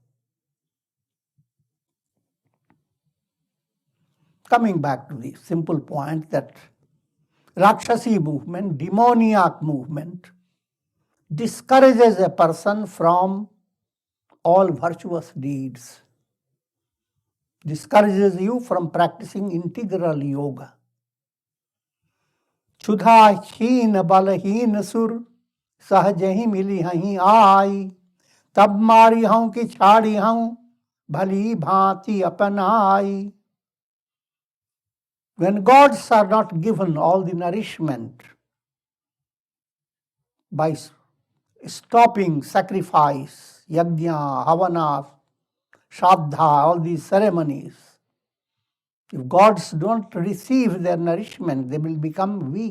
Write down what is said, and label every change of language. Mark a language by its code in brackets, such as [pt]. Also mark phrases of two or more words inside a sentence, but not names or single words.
[en] Coming back to the simple point that Rakshasi movement, demoniac movement, discourages a person from all virtuous deeds, discourages you from practicing integral yoga. [awa] छुधा हीन बलहीन सुर सहज मिली हहीं आई तब मारी हूं कि छाड़ी हूं भली भांति अपनाई. [en] When gods are not given all the nourishment by stopping sacrifice, yajna, havana, shraddha, all these ceremonies, if gods don't receive their nourishment, they will become weak.